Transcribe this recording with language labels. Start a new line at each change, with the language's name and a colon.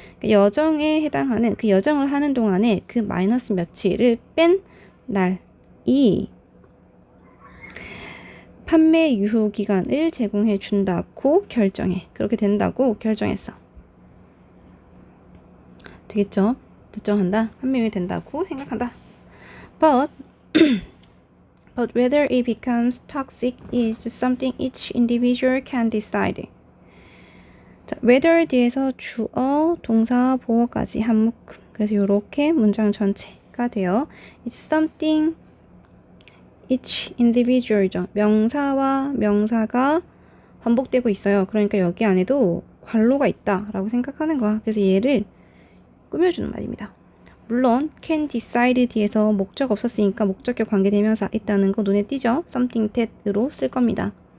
Korean: 여정에 해당하는, 그 여정을 하는 동안에 그 마이너스 며칠을 뺀 날이 판매 유효 기간을 제공해 준다고 결정해. 그렇게 된다고 결정했어. 되겠죠? 결정한다. 판매 유효 된다고 생각한다.
English: But whether it becomes toxic is something each individual can decide.
Korean: 자, whether 뒤에서 주어, 동사, 보어까지 한 묶음. 그래서 이렇게 문장 전체가 돼요.
English: It's something each individual이죠.
Korean: 명사와 명사가 반복되고 있어요. 그러니까 여기 안에도 관로가 있다라고 생각하는 거야. 그래서 얘를 꾸며주는 말입니다. 물론
English: can decide
Korean: 뒤에서 목적 없었으니까 목적격 관계대명사 있다는 거 눈에 띄죠? something that으로 쓸 겁니다.